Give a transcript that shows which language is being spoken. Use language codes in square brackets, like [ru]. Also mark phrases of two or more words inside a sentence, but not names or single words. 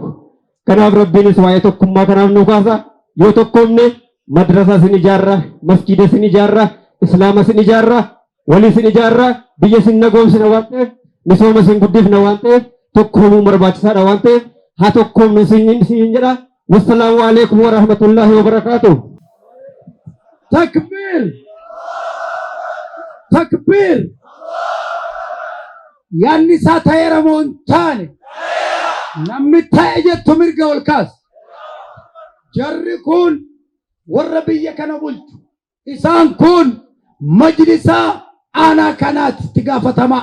[om] Kanaaf rabbiinis waa'ee tokkummaa kanaaf nu kaasa. Yoo tokkoomne madrasaa sin ijaarra, masjiida sin ijaarra, islaama sin ijaarra, walii sin ijaarra, biyya sin nagoomsina waan ta'eef, misooma sin guddifna waan ta'eef, tokkoomuu barbaachisaadha waan ta'eef haa tokkoomnu sin jedha. [ar] والسلام عليكم ورحمة الله وبركاته. تكبير! تكبير! [om] Yaanni isaa ta'eera moo hin taane? Namni ta'e jettu mirga ol kaas. Jarri kun warra biyya kana bulchu. Isaan kun majlisaa aanaa kanaatti itti gaafatamaa.